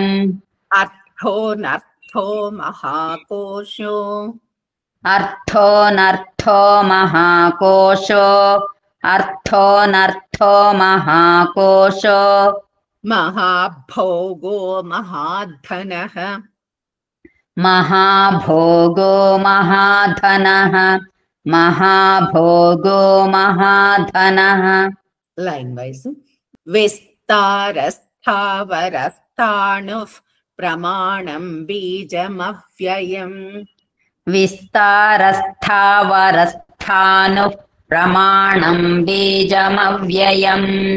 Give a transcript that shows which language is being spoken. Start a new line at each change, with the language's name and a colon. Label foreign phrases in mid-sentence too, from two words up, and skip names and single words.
Sanskrit: అర్థో నర్థో మహాకోశో. అర్థో నర్థో మహాకోశో. అర్థో నర్థో మహాకోశో. మహాభోగో మహాధనః. महाभोगो महाधनः महाभोगो महाधनः
English: line wise
Sanskrit: విస్తారస్థావరస్థాణుః ప్రమాణం బీజమవ్యయం విస్తారస్థావరస్థానుః ప్రమాణం బీజమవ్యయం